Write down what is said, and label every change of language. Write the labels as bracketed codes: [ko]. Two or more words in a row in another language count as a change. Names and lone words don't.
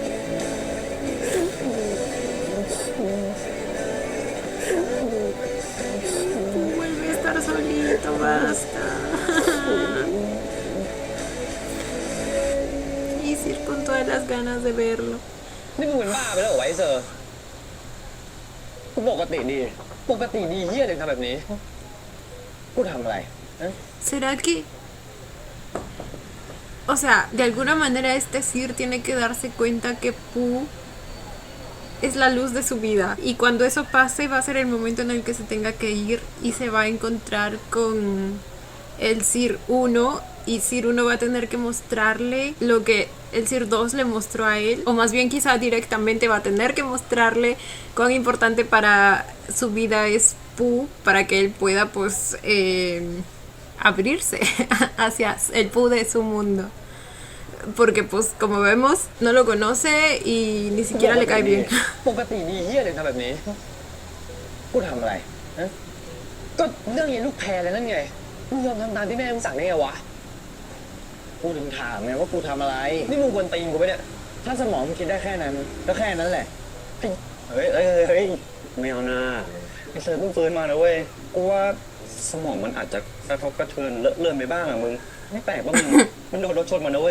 [es] Vuelve a estar solito, basta. Y Sir con todas las ganas de verlo. [th] นี่มึงเป็นบ้าไปแล้วเหรอไวะไอ้เซอร์กูปกติดีเฮี้ยถึงทำแบบนี้ กูทำอะไรฮะ [es] ¿Será que...? O sea, de alguna manera este Sir tiene que darse cuenta que Pooh es la luz de su vida. Y cuando eso pase va a ser el momento en el que se tenga que ir y se va a encontrar con el Sir 1. Y Sir 1 va a tener que mostrarle lo que el Sir 2 le mostró a él. O más bien quizá directamente va a tener que mostrarle cuán importante para su vida es Pooh. Para que él pueda pues abrirse hacia el Pooh de su mundo. Porque pues como vemos no lo conoce y ni siquiera le cae bien. [th] ปกติดีเฮี้ยถึงทำแบบนี้ กูทำอะไรฮะก็เรื่องเย็นลูกแพรเลยนั่นไง มึงยอมทำตามที่แม่มึงสั่งได้ไงวะ กูถึงถามไงว่ากูทำอะไร นี่มึงกวนตีนกูปะเนี่ย ถ้าสมองมึงคิดได้แค่นั้นก็แค่นั้นแหละ เฮ้ยไม่เอานะไอ้เซอร์เพิ่งฟื้นมานะเว้ย กูว่าสมองมันอาจจะกระทบกระเทือนเลอะเลือนไปบ้างอะมึง ไม่แปลกว่ามึง มันโดนรถชนมานะเว้ย